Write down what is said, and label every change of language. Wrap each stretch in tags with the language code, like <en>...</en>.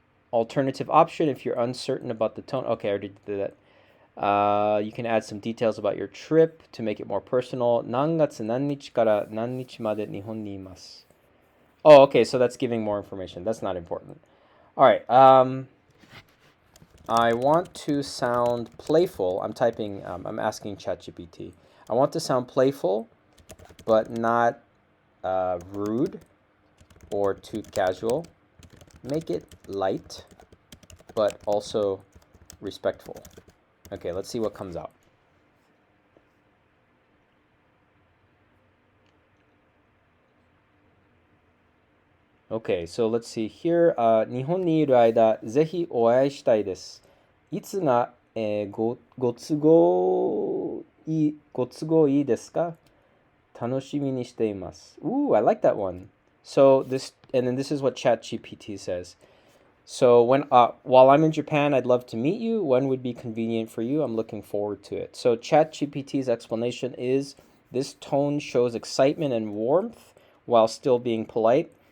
<en>Alternative option, if you're uncertain about the tone. Okay, I already did that. You can add some details about your trip to make it more personal.</en> <ja>何月何日から何日まで日本にいます。</ja> <en>Oh, okay, so that's giving more information. That's not important. All right. I want to sound playful. I'm asking ChatGPT. I want to sound playful, but not rude or too casual. Make it light, but also respectful. Okay, let's see what comes out. Okay, so let's see here.</en> <ja>日本にいる間、ぜひお会いしたいです。いつが、ご都合いいですか？楽しみにしています。</ja> <en>Ooh, I like that one. So this, and then this is what ChatGPT says. So while I'm in Japan, I'd love to meet you. When would be convenient for you? I'm looking forward to it. So ChatGPT's explanation is this tone shows excitement and warmth while still being polite.</en>